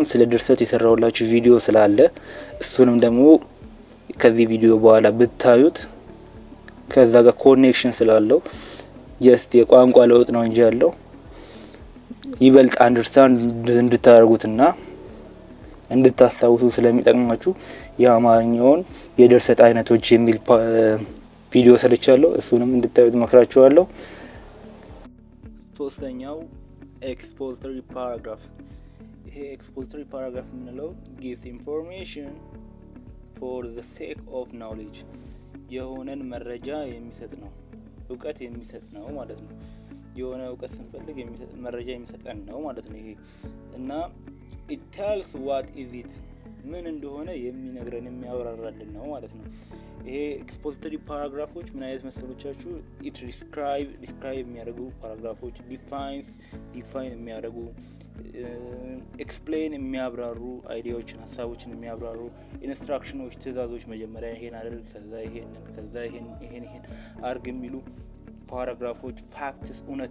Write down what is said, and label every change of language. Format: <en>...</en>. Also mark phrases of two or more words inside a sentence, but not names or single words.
<am>ስለ ድርሰት የሰራውላችሁ ቪዲዮ ስላለ እሱንም ደግሞ ከዚህ ቪዲዮ በኋላ ብታዩት ከዛ ጋር ኮኔክሽን ስላለው ጀስት የቋንቋ ለውጥ ነው እንጂ ያለው ይበልጥ አንደርስታንድ እንድታደርጉትና እንድታስታውሱ ስለሚጠቅማችሁ የአማርኛውን የድርሰት አይነቶች የሚል ቪዲዮ ሰርቻለሁ። እሱንም እንድታዩት መክራችኋለሁ። ሶስተኛው</am> <en>expository paragraph።</en> <am>ይሄ</am> <en>expository paragraph</en> <am>የምንለው</am> <en>gives information for the sake of knowledge</en> <am>የሆነን መረጃ የሚሰጥ ነው፣ እውቀት የሚሰጥ ነው ማለት ነው። የሆነ እውቀት ስንፈልግ መረጃ የሚሰጠን ነው ማለት ነው ይሄ። እና</am> <en>it tells what is it</en> <am>ምን እንደሆነ የሚነግረን የሚያብራራልን ነው ማለት ነው። ይሄ</am> <en>expository paragraphs</en> <am>ምን አይነት መሰሎቻችሁ?</am> <en>it describe</en> <am>የሚያደርጉ ፓራግራፎች፣ ዲፋይን የሚያደርጉ፣ ኤክስፕሌን የሚያብራሩ፣ አይዲያዎችን ሀሳቦችን የሚያብራሩ፣ ኢንስትራክሽኖች ትእዛዞች፣ መጀመሪያ ይሄን አድርግ ከዛ ይሄን አርግ የሚሉ ፓራግራፎች፣ ፋክትስ</am>